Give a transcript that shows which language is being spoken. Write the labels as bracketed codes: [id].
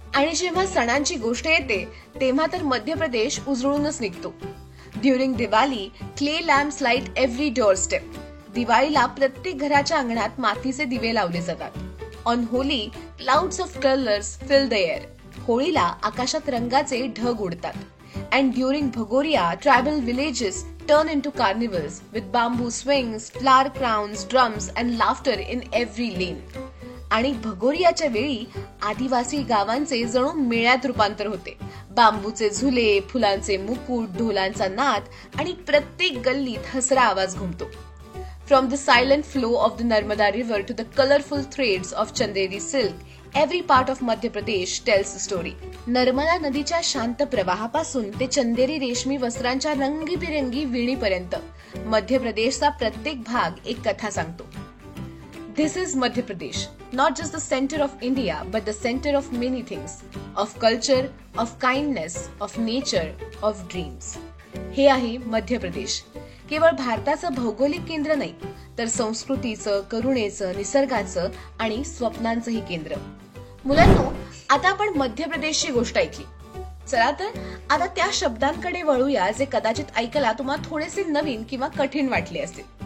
[mr] आणि जेव्हा सणांची गोष्ट येते तेव्हा तर मध्य प्रदेश उजळूनच निघतो. [en] During Diwali, clay lamps light every doorstep. [mr] दिवाळीला प्रत्येक घराच्या अंगणात मातीचे दिवे लावले जातात. [en] On Holi, clouds of colours fill the air. [mr] होळीला आकाशात रंगाचे ढग उडतात. [en] And during Bhagoria, tribal villages turn into carnivals with bamboo swings, flower crowns, drums and laughter in every lane. [mr] आणि भगोरियाच्या वेळी आदिवासी गावांचे जणू मेळ्यात रूपांतर होते. बांबूचे झुले, फुलांचे मुकुट, ढोलांचा नाद आणि प्रत्येक गल्लीत हसरा आवाज घुमतो. [en] From the silent flow of the Narmada river to the colorful threads of Chanderi silk, every part of Madhya Pradesh tells a story. [mr] Narmada नदीच्या शांत प्रवाहापासून ते चंदेरी रेशमी वस्त्रांच्या रंगीबिरंगी विणीपर्यंत मध्य प्रदेशचा प्रत्येक भाग एक कथा सांगतो. [en] This is Madhya Pradesh, not just the center of India, but the center of many things, of culture, of kindness, of nature, of dreams. [mr] हे आहे मध्य प्रदेश. केवळ भारताचं भौगोलिक केंद्र नाही, तर संस्कृतीचं, करुणेचं, निसर्गाचं आणि स्वप्नांचंही केंद्र. मुलांनो, आता आपण मध्य प्रदेशची गोष्ट ऐकली. चला तर आता त्या शब्दांकडे वळूया जे कदाचित ऐकायला तुम्हाला थोडेसे नवीन किंवा कठीण वाटले असतील.